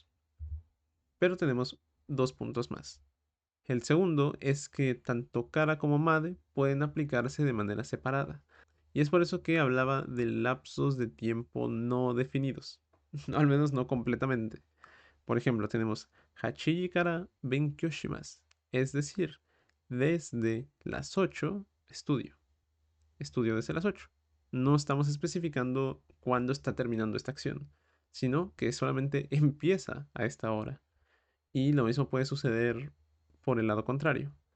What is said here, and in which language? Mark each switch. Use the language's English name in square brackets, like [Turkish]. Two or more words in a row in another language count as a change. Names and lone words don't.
[Spanish] Pero tenemos dos puntos más. El segundo es que tanto Kara como Made pueden aplicarse de manera separada. Y es por eso que hablaba de lapsos de tiempo no definidos. Al menos no completamente. Por ejemplo, tenemos [Japanese] 八時から勉強します. [Spanish] Es decir, desde las 8 estudio. Estudio desde las 8. No estamos especificando cuándo está terminando esta acción, sino que solamente empieza a esta hora. Y lo mismo puede suceder por el lado contrario.